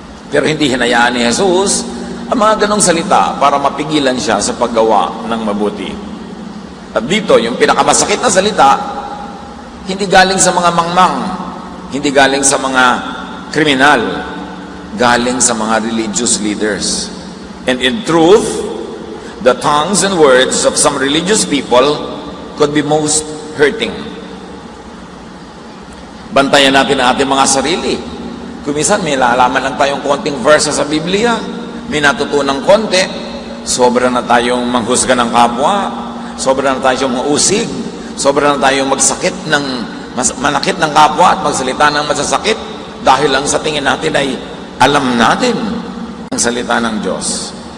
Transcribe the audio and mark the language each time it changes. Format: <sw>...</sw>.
<tl>Pero hindi hinayaan ni Jesus ang mga ganong salita para mapigilan siya sa paggawa ng mabuti. At dito, yung pinakamasakit na salita, hindi galing sa mga mangmang, hindi galing sa mga kriminal, galing sa mga</tl> <en>religious leaders. And in truth, the tongues and words of some religious people could be most hurting.</en> <tl>Bantayan natin ang ating mga sarili. Kung minsan may lalaman lang tayong konting verse sa Biblia, may natutunang konti, sobra na tayong manghusga ng kapwa, sobra na tayong mausig, sobra na tayong manakit ng kapwa at magsalita ng masasakit dahil lang sa tingin natin ay alam natin ang salita ng Diyos.</tl>